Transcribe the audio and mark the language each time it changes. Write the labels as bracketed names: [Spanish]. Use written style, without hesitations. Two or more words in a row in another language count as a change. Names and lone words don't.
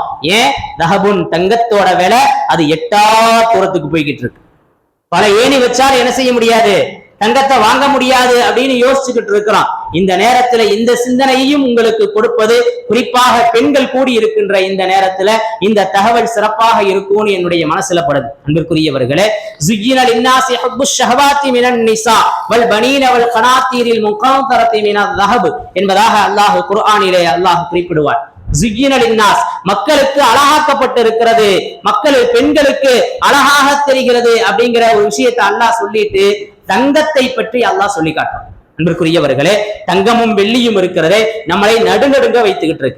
[Tamil] ஏன் தஹபுன் தங்கத்தோட விலை அது 8 தூரத்துக்கு போய்கிட்டு இருக்கு. பல ஏணி வச்சாலும் என்ன செய்ய முடியாது, தங்கத்தை வாங்க முடியாது அப்படின்னு யோசிச்சுக்கிட்டு இருக்கிறோம். இந்த நேரத்துல இந்த சிந்தனையையும் உங்களுக்கு கொடுப்பது, குறிப்பாக பெண்கள் கூடி இருக்கின்ற இந்த நேரத்துல இந்த தகவல் சிறப்பாக இருக்கும்னு என்னுடைய மனசுல படுது. அன்பிற்குரியவர்களே, [Arabic] زُيِّنَ لِلنَّاسِ حُبُّ الشَّهَوَاتِ مِنَ النِّسَاءِ وَالْبَنِينَ وَالْقَنَاطِيرِ الْمُقَنطَرَةِ مِنَ الذَّهَبِ [Tamil] என்பதாக அல்லாஹ் குர்ஆனிலே அல்லாஹ் குறிப்பிடுவார். மக்களுக்கு அழகாக்கப்பட்டு இருக்கிறது, பெண்களுக்கு அழகாக தெரிகிறது அப்படிங்கிற ஒரு விஷயத்தை அல்லாஹ் சொல்லிட்டு தங்கத்தை பற்றி அல்லாஹ் சொல்லி காட்டும். அன்பிற்குரியவர்களே, தங்கமும் வெள்ளியும் இருக்கிறதே நம்மளை நடுநடுங்க வைத்துக்கிட்டு இருக்கு.